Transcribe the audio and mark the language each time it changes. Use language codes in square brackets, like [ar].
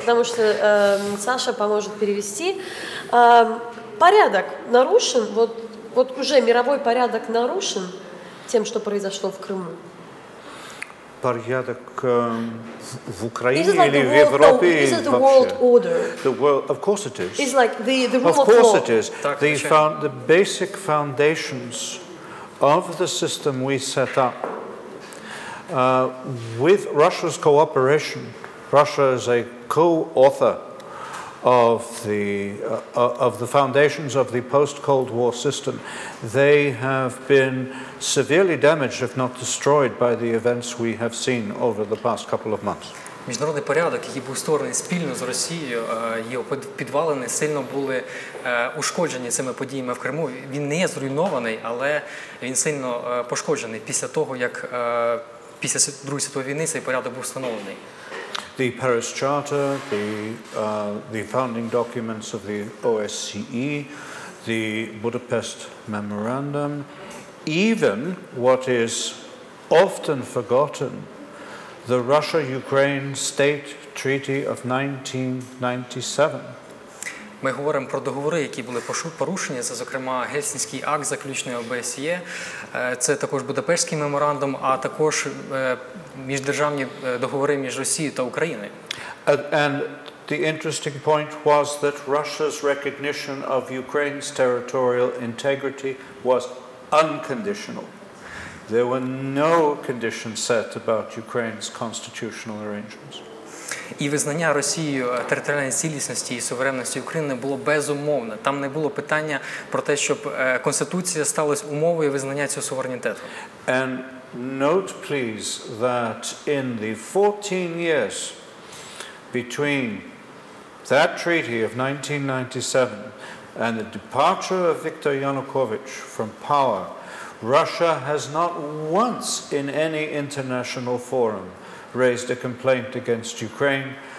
[ru] потому что Саша поможет перевести. Порядок нарушен, вот уже мировой порядок нарушен тем, что произошло в Крыму. Порядок в Украине или в Европе? [en] Is it the world order? The world, of course it is. It's like the rule Of of course law. it is. The basic foundations of the system we set up with Russia's cooperation. Russia is a co-author of the foundations of the post-Cold War system. They have been severely damaged, if not destroyed, by the events we have seen over the past couple of months. [uk] Міжнародний порядок, який був створений спільно з Росією, його підвалини сильно були ушкоджені цими подіями в Криму. Він не є зруйнований, але він сильно пошкоджений після того, як після Другої світової війни цей порядок був встановлений. [en] The Paris Charter, the founding documents of the OSCE, the Budapest Memorandum, even what is often forgotten, the Russia-Ukraine State Treaty of 1997. [uk] Ми говоримо про договори, які були порушені, це, зокрема, Гельсінський акт заключний ОБСЄ, це також Будапештський меморандум, а також міждержавні договори між Росією та Україною. [en] And the interesting point was that Russia's recognition of Ukraine's territorial integrity was unconditional. There were no conditions set about Ukraine's constitutional arrangements. [uk] І визнання Росією територіальної цілісності і суверенності України було безумовне. Там не було питання про те, щоб Конституція стала умовою визнання цього суверенітету. [en] And note, please, that in the 14 years between that treaty of 1997 and the departure of Viktor Yanukovych from power, Russia has not once in any international forum raised a complaint against Ukraine